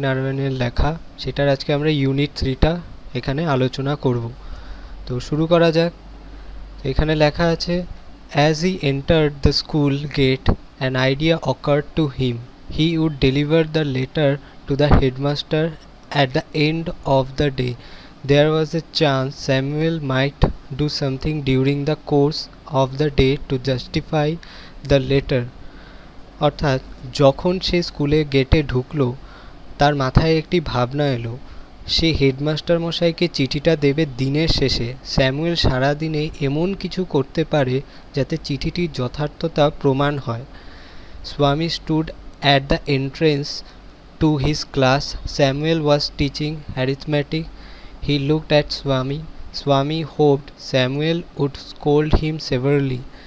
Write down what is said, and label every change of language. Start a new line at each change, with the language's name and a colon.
Bangla: নারায়ণের লেখা, সেটার আজকে আমরা ইউনিট 3টা এখানে আলোচনা করব। তো শুরু করা যাক।
English: এখানে লেখা আছে, as he entered the school gate an idea occurred to him. He would deliver the letter to the headmaster at the end of the day. There was a chance Samuel might do something during the course of the day to justify the letter.
Bangla: অর্থাৎ যখন সে স্কুলে গেটে ঢুকলো, তার মাথায় একটি ভাবনা এলো। সে হেডমাস্টার মশাইকে চিঠিটা দেবে দিনের শেষে। স্যামুয়েল সারাদিনে এমন কিছু করতে পারে যাতে চিঠিটির যথার্থতা প্রমাণ হয়।
English: Swami stood at the entrance to his class. Samuel was teaching arithmetic. He looked at Swami. Swami hoped Samuel would scold him severely.